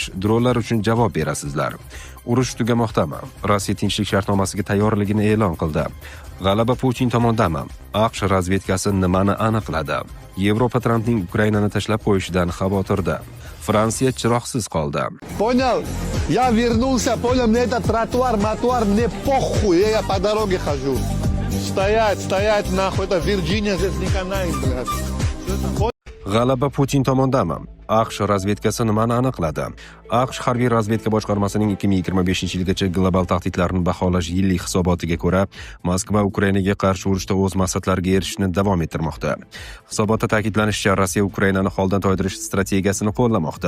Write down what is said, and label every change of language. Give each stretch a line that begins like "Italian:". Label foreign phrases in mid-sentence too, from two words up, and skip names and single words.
Uzbek: Dronlar uchun javob berasizlar. Urush tugamoqdami? Rossiya tinchlik shartnomasiga tayyorligini e'lon qildi. G'alaba Putin tomondami? AQSh razvedkasi nimani aniqladi? Yevropa Trampning Ukrainani tashlab qo'yishidan xavotirda. Fransiya chiroqsiz qoldi.
Russian: Понял? Я вернулся, понял, мне этот тротуар, мне похуй, я по дороге хожу. Стоять, нахуй, это Вирджиния, здесь не канает, блядь.
Uzbek: G'alaba Putin tomondami? AQSh razvedkasi nimani aniqladi? AQSh harbiy razvedka boshqarmasining 2025-yilgacha global tahdidlarni baholash yillik hisobotiga ko'ra, Moskva Ukrainaga qarshi urushda o'z maqsadlariga erishishni davom ettirmoqda. Hisobotda ta'kidlanishicha, Rossiya Ukrainani holdan toydirish strategiyasini qo'llamoqda.